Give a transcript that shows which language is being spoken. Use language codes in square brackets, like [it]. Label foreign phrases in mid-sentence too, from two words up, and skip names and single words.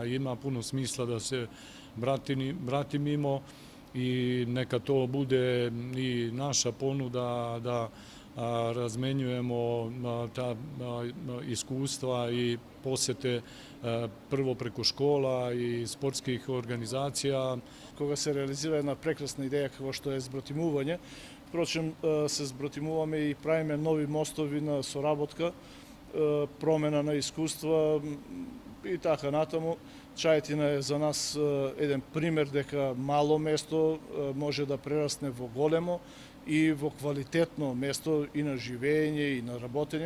[sr] Ima puno smisla da se bratimimo i neka to bude i naša ponuda da razmenjujemo ta iskustva i posete prvo preko škola i sportskih organizacija. [mk] Кога се реализира една прекрасна идеја како што е збратимување, впрочем се збратимуваме и правиме нови мостови на соработка, промена на искуства и така натаму. Чајатина е за нас еден пример дека мало место може да прерасне во големо и во квалитетно место и на живење и на работење.